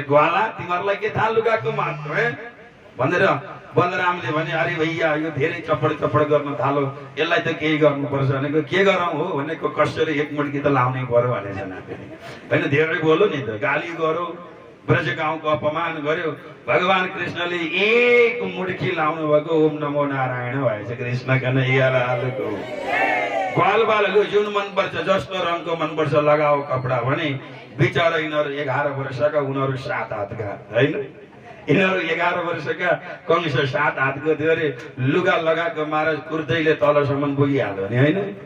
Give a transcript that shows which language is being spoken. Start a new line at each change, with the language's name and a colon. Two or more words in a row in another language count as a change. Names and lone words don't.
Nepali: ग्वाला तिमीहरूलाई के थाहा लुगाको महत्व भनेर बलरामले भने अरे भैया यो धेरै चपड चपड गर्न थालो यसलाई त केही गर्नुपर्छ भनेको। के गरौँ हो भनेको कसरी एक मुड्की त लाउनै पर्यो भनेछन् होइन। धेरै बोलो नि त गाली गरो ब्रज गाउँको अपमान गर्यो। भगवान कृष्णले एक मुड्की लाउनु भएको
Sanskrit: ओम नमो नारायण
Nepali: भएछ। कृष्ण कन्हैया लालको। ग्वालबालहरू जुन मनपर्छ जस्तो रङको मनपर्छ लगाओ कपडा भने बिचरा यिनीहरू 11 वर्षका उनीहरू 7 हातका होइन। यिनीहरू 11 वर्षका कंस 7 हातको थियो अरे। लुगा लगाएको महाराज कुर्दैले तलसम्म पुगिहाल्यो नि होइन।